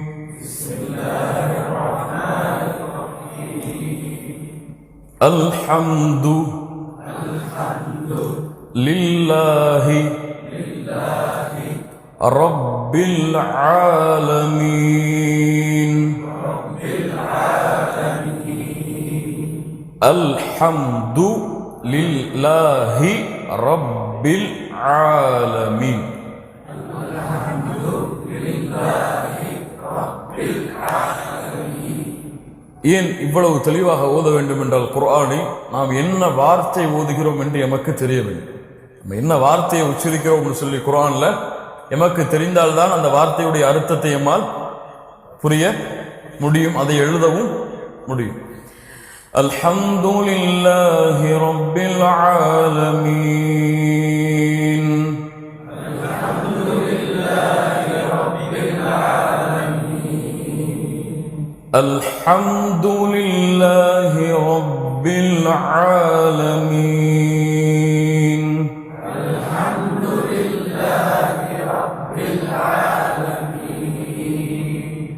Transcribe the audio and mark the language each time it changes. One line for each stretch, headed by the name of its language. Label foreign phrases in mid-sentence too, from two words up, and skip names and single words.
Arabic: الحمد لله رب العالمين. الحمد لله رب العالمين.
Tamil: ஏன் இவ்வளவு தெளிவாக ஓத வேண்டும் என்றால், குர்ஆனை நாம் என்ன வார்த்தை ஓதுகிறோம் என்று எமக்கு தெரிய வேண்டும். நம்ம என்ன வார்த்தையை உச்சரிக்கிறோம் என்று சொல்லி குர்ஆன்ல எமக்கு தெரிந்தால்தான் அந்த வார்த்தையுடைய அர்த்தத்தை எம்மால் புரிய முடியும், அதை எழுதவும் முடியும்.
Arabic: الحمد لله رب العالمين. الحمد لله رب العالمين. الحمد لله رب العالمين.